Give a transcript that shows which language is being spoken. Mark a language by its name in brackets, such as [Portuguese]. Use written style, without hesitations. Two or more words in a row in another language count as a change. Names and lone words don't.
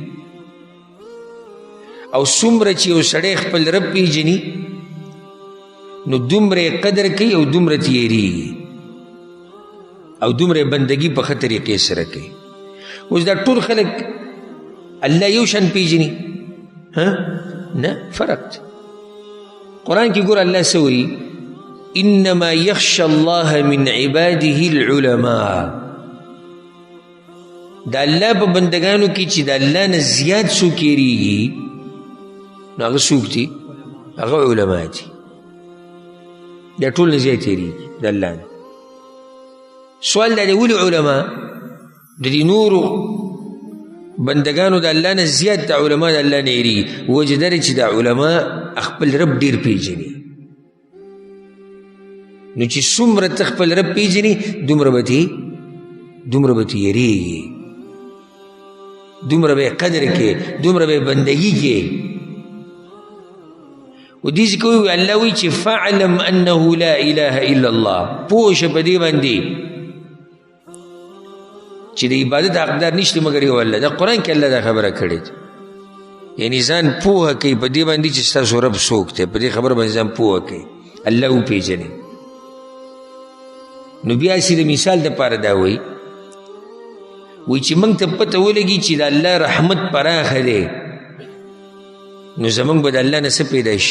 [Pashto] او څومره چې یو سړی خپل رب پیژني نو دومره قدر کوي او دومره تیریږي او دومره بندګي په ښه طریقې سره کوي. اوس دا ټول خلک الله یو شان پیژني؟ نه، فرق. قرآن کې ګور الله څه وایي؟ [Arabic] انما یخشى الله من عباده العلماء. [Pashto] د الله په بندګانو کې چې د الله نه زیات څوک یریږي نو هغه څوک دي؟ هغه علما دي. دا ټول نه زیات یریږي د الله نه. سوال دا دی ولې علما د دې نورو بندگانو د الله نه زیات د علما د الله نه یریږي؟ وجه دا دی چې د علما خپل رب ډېر پیژني. نو چې څومره ته خپل رب پیژني دومره به ته یریږي، دومره به قدر کې، دومره به بندگی کې. و دې ځکه وایي الله وایي چې [Arabic] فاعلم انه لا اله الا الله، [Pashto] پوه شه په دې باندې چې د عبادت حقدار نشته مګر یو الله. دا قرآن کې الله دا خبره کړې ده. یعنی ځان پوهه کوي په دې باندې چې ستاسو رب څوک دی، په دې خبره باندې ځان پوهه کوي، الله وپېژني. نو بیا چې د مثال دپاره دا وایي چې موږ ته پته ولګي چې د الله رحمت پراخه دی نو زموږ به د الله نه څه پیدا شي؟